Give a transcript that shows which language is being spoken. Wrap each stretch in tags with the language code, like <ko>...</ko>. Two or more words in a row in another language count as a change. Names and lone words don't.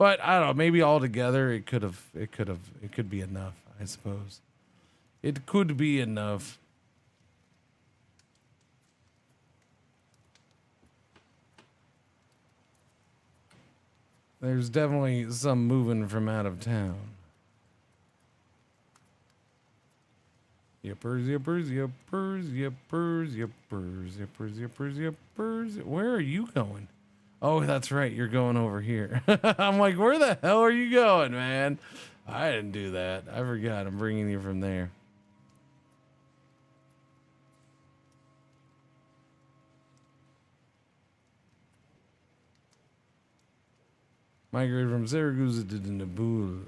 <en>But I don't know, maybe all together it could be enough, I suppose. It could be enough. There's definitely some moving from out of town. Yippers, yippers, yippers, yippers, yippers, yippers, yippers, yippers. Where are you going? Oh, that's right. You're going over here. I'm like, where the hell are you going, man? I didn't do that. I forgot. I'm bringing you from there. Migrated from Syracuse to Nabul.</en>